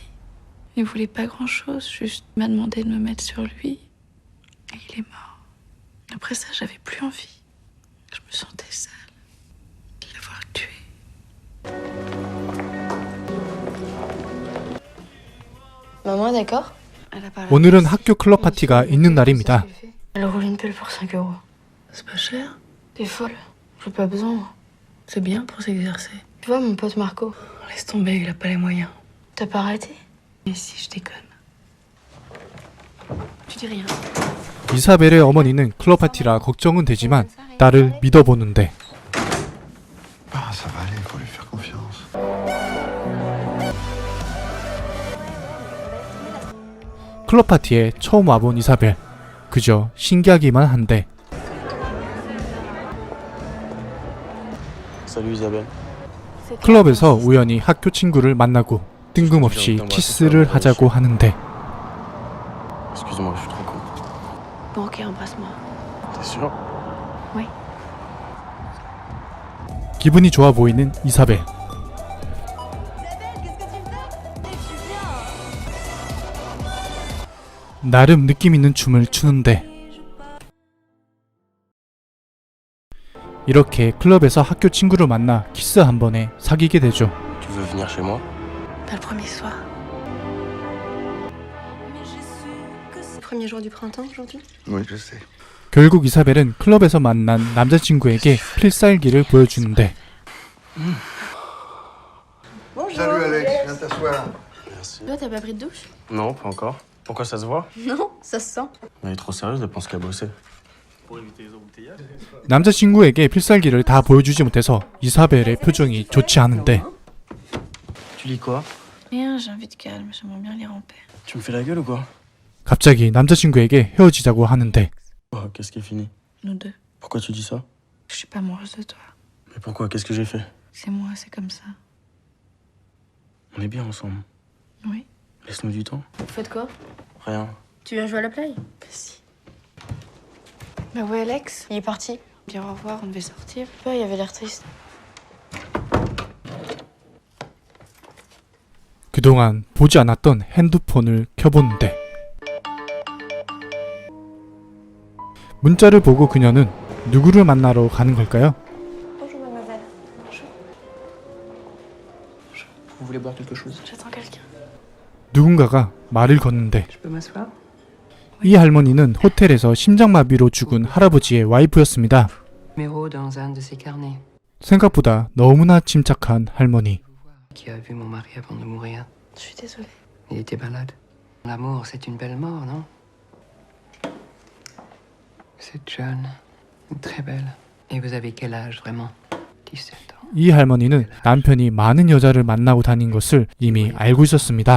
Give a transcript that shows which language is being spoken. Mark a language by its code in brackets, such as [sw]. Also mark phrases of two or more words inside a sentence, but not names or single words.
[fr] Il voulait pas grand-chose, juste m'a demandé de me mettre sur lui. Et il est mort. Après ça, j'avais plus envie. Je me sentais sale de l'avoir tué. Maman, d'accord? [ko] 오늘은 학교 클럽 파티가 있는 날입니다. [fr] Elle roule une pelle pour 5 €. C'est pas cher? T'es folle. J'ai pas besoin. C'est bien pour s'exercer. Tu vois, mon pote Marco, Laisse tomber, il a pas les moyens. t'as pas arrêté? Mais si, je déconne. Tu dis rien. [ko] 이사벨의 어머니는 클럽 파티라 걱정은 되지만 딸을 믿어보는데 [fr] Ah, ça va aller, il faut lui faire confiance. [ko] 클럽 파티에 처음 와본 이사벨 그저 신기하기만 한데 [fr] Salut, Isabelle. [ko] 클럽에서 우연히 학교 친구를 만나고 뜬금없이 키스를 하자고 하는데 [fr] Excuse-moi, je suis trop con. Bon, ok, embrasse-moi. T'es sûr? Oui. [ko] 기분이 좋아 보이는 이사벨. 나름 느낌 있는 춤을 추는데 이렇게 클럽에서 학교 친구를 만나 키스 한 번에 사귀게 되죠. [fr] Tu veux venir chez moi? Pas le premier soir. Premier jour du printemps aujourd'hui? Oui, je sais. [ko] 결국 이사벨은 클럽에서 만난 남자친구에게 필살기를 보여주는데 [fr] Salut, Alex, viens t'asseoir. Merci. Toi, t'as pas pris de douche? Non, pas encore. Pourquoi ça se voit? Non, ça se sent. Elle est trop sérieuse, elle pense qu'à bosser. [ko] 남자친구에게 필살기를 다 보여주지 못해서 이사벨의 표정이 좋지 않은데 [fr] Tu lis quoi? Rien, j'ai envie de calme, j'aimerais bien lire en paix. Tu me fais la gueule ou quoi? [ko] 갑자기 남자친구에게 헤어지자고 하는데 [fr] Oh, qu'est-ce qui est fini? Nous deux. Pourquoi tu dis ça? Je suis pas amoureuse de toi. Mais pourquoi? Qu'est-ce que j'ai fait? C'est moi, c'est comme ça. On est bien ensemble. Oui. Laisse-nous du temps. Vous faites quoi? Rien. Tu viens jouer à la play? Si. Bah ouais, Alex, il est parti. Dire au revoir, on devait sortir. Ouais, il avait l'air triste. [ko] 그동안 보지 않았던 핸드폰을 켜보는데 문자를 보고 그녀는 누구를 만나러 가는 걸까요? [fr] Bonjour, mademoiselle. Vous voulez boire quelque chose? J'attends quelqu'un. [ko] 누군가가 말을 건는데 [fr] Je peux m'asseoir? [ko] 이 할머니는 호텔에서 심장마비로 죽은 할아버지의 와이프였습니다. [fr] Numéro dans un de ses carnets. [ko] 생각보다 너무나 침착한 할머니. [fr] Qui a vu mon mari avant de mourir. Je suis désolée. Il était malade. L'amour, c'est une belle mort, non? Vous êtes jeune, très belle. Et vous avez quel âge, vraiment? 17 ans. [ko] 이 할머니는 남편이 많은 여자를 만나고 다닌 것을 이미 알고 있었습니다.